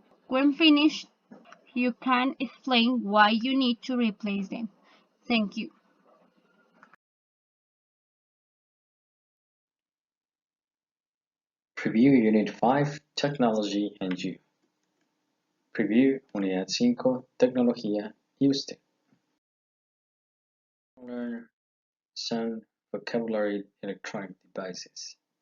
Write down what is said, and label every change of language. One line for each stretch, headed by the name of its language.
English: When finished, you can explain why you need to replace them. Thank you. Preview Unit 5 Technology and You.
Spanish: Preview Unidad 5 Tecnología y Usted.
English: Learn some vocabulary electronic devices.